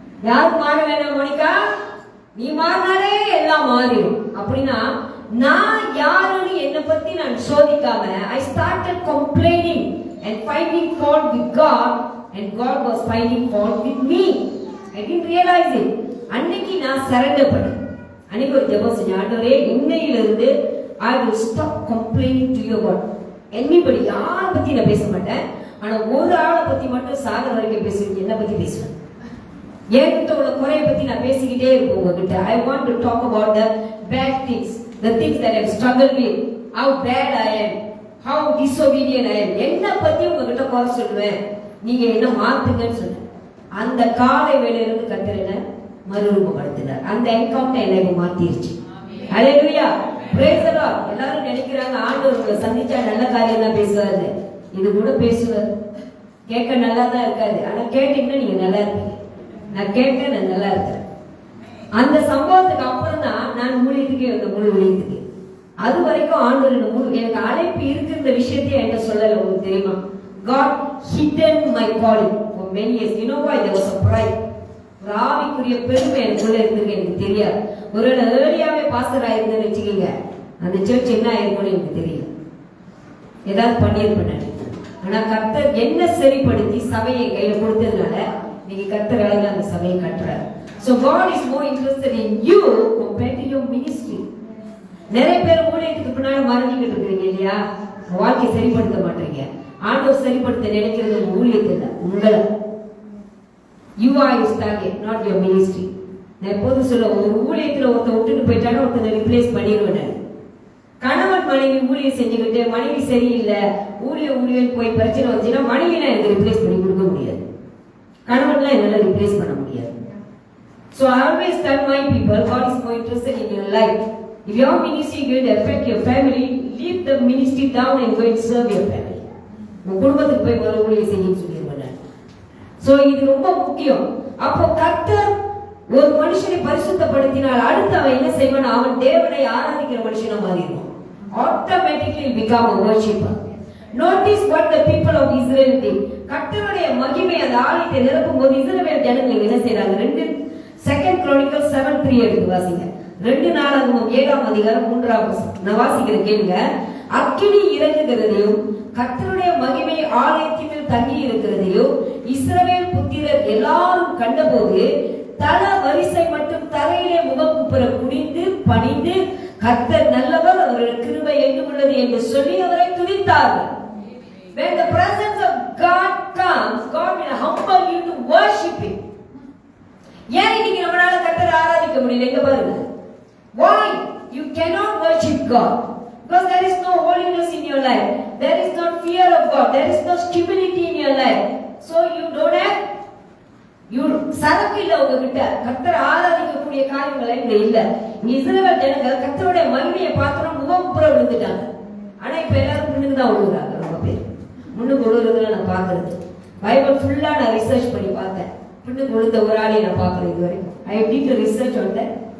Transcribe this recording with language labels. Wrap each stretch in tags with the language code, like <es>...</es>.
<ta>யாரு மாற வேண்டாம் மோனிகா, நீ மாறினாலே எல்லாம் மாறிடும் அப்படின்னா, நான் யாருன்னு என்னை பத்தி நான் சோதிக்காம</ta> <en>I started complaining and finding fault with God and God was finding fault with me. I didn't realize it.</en> <ta>அன்னைக்கு நான் சரண்டர் பண்ணேன். அன்னைக்கு ஒரு ஜெபம் செஞ்சேன், ஆண்டவரே இன்னையிலிருந்து</ta> <en>I will stop complaining to you about anybody.</en> <ta>யாரை பத்தி நான் பேச மாட்டேன், ஆனா ஒரு ஆளை பத்தி மட்டும் சாக வரைக்கும் பேசுவேன். என்ன பத்தி பேசுவேன்? என்கிட்ட உள்ள குறைய பத்தி நான் பேசிக்கிட்டே இருப்பேன் உங்ககிட்ட.</ta> <en>I want to talk about the bad things, the things that I have struggled with, how bad I am, how disobedient I am.</en> <ta>என்ன பத்தி உங்ககிட்ட குறை சொல்லுவேன், நீங்க என்ன மாத்துங்கன்னு சொன்னேன். அந்த காலை வேளையிலிருந்து கர்த்தர் என்ன மறுரூபப்படுத்தினார். அந்த என்கவுண்டர் என்னை மாத்திருச்சு. ஹல்லேலூயா,</ta> <en>Praise the lord.</en> <ta>எல்லாரும் நினைக்கிறாங்க ஆண்டவர் உங்களை சந்திச்சா நல்ல காரியம் தான் பேசுவாரு. இது கூட பேசுவார், கேட்க நல்லா தான் இருக்காது, ஆனா கேட்டீங்கன்னா நீங்க நல்லா இருப்பீங்க. நான் கேட்டேன், நான் நல்லா இருக்கேன். அந்த சம்பவத்துக்கு அப்புறம் தான் நான் ஊழியத்துக்கே வந்த, முழு ஊழியத்துக்கு. அது வரைக்கும் ஆண்டவர் எனக்கு அழைப்பு இருக்கிற விஷயத்தையே என்கிட்ட சொல்லல. உங்களுக்கு தெரியுமா,</ta> <en>God hidden my calling for many years. You know why? There was a pride.</en> <ta>ஒரு ஆவிக்குரிய பெருமை எனக்குள்ள இருந்திருக்கு, எனக்கு தெரியாது. ஒரு ஏர்லியாவே பாஸ்டர் ஆயிருந்தேன்னு வச்சுக்கீங்க, அந்த சர்ச் என்ன ஆயிருக்கும்னு எனக்கு தெரியல, ஏதாவது பண்ணியிருப்பேன். ஆனா கர்த்தர் என்ன சரிப்படுத்தி சபையை கையில கொடுத்ததுனால நீங்க கர்த்தர் அழகா அந்த சபையை கட்டுறாரு.</ta> <en>So God is more interested in you compared to your ministry.</en> <ta>நிறைய பேர் ஊழியத்துக்கு பின்னாடி மறைஞ்சிக்கிட்டு இருக்கீங்க இல்லையா, வாழ்க்கையை சரிப்படுத்த மாட்டீங்க. ஆண்டவர் சரிப்படுத்த நினைக்கிறது ஊழியத்துல உங்களை.</ta> <en>You are his target, not your ministry.</en> <ta>நான் எப்போதும் சொல்ல, ஒரு ஊழியத்துல ஒருத்தர் விட்டுட்டு போயிட்டாலும் ஒருத்தனை ரிப்ளேஸ் பண்ணிடுவேன். கணவன் மனைவி ஊழியம் செஞ்சுக்கிட்டு மனைவி சரியில்லை, ஊழியம் போய் பிரச்சனை வந்துச்சுன்னா மனைவினா எனக்கு ரிப்ளேஸ் பண்ணி கொடுக்க முடியாது, கணவன்லாம் என்னால ரிப்ளேஸ் பண்ண முடியாது.</ta> <en>So I always tell my people, God is more interested in your life. If your ministry is going to affect your family, leave the ministry down and go and serve your family.</en> <ta>உங்க குடும்பத்துக்கு போய் முதல்ல ஊழியம் செய்யணும்னு சொல்லிடுவேன். So இது ரொம்ப முக்கியம். அப்போ கர்த்தர் ஒரு மனுஷனை பரிசுத்தப்படுத்தினால் அடுத்து அவன் என்ன செய்வான், அவன் தேவனை ஆராதிக்கிற மனுஷனா மாறிடுவான்.</ta> <en>Automatically become a worshipper. Notice what the people of Israel did.</en> <ta>கர்த்தருடைய மகிமை அந்த ஆலயத்தை நிரப்பும் போது இஸ்ரவேல் ஜனங்கள் என்ன செய்றாங்க? 2 Chronicles 7:3 எடுத்து வாசிங்க. 2 நாளாகமம் 7ஆம் அதிகாரம் 3ஆம் வசனம். நான் வாசிக்கிறேன் கேளுங்க. அக்கினி இறங்குகிறதையும் கர்த்தருடைய மகிமை ஆலயத்தின் மேல் தங்கி இருக்கிறதையும் இஸ்ரவேல் புத்திரர் எல்லாரும் கண்டபோது தல வரிசை மட்டும் தரையிலே முகக்குப்புற குனிந்து பணிந்து கர்த்தர் நல்லவர், அவருடைய கிருபை என்றும் உள்ளது என்று சொல்லி அவரை துதித்தார்கள்.</ta> <en>When the presence of God comes, God will humble you to worship Him.</en> <ta>ஏன் இன்னைக்கு நம்மளால கர்த்தரை ஆராதிக்க முடியல? எங்க பாருங்க.</ta> <en>Why you cannot worship God? Because there is no holiness in your life. There is no fear of God. There is no stability in your life. So you don't have</en> <ta>சரக்கு இல்ல உங்ககிட்ட. கர்த்தரை ஆராதிக்கக்கூடிய காரியங்கள் இங்க இல்ல. இஸ்ரவேல் ஜனங்கள் கர்த்தருடைய மகிமையை பார்த்தோம் முகப்புற விழுந்துட்டாங்க. ஆனா இப்ப எல்லாரும் முன்னுக்கு தான் விழுகுறாங்க. ரொம்ப பேர் முன்னுக்கு விழுறதுல நான் பாக்குறது பைபிள் ஃபுல்லா நான் ரிசர்ச் பண்ணி பார்த்தேன். முன்னுக்கு விழுந்த ஒரு ஆளை நான் பாக்குறேன் இது வரைக்கும்.</ta> <en>I did a research on that.</en>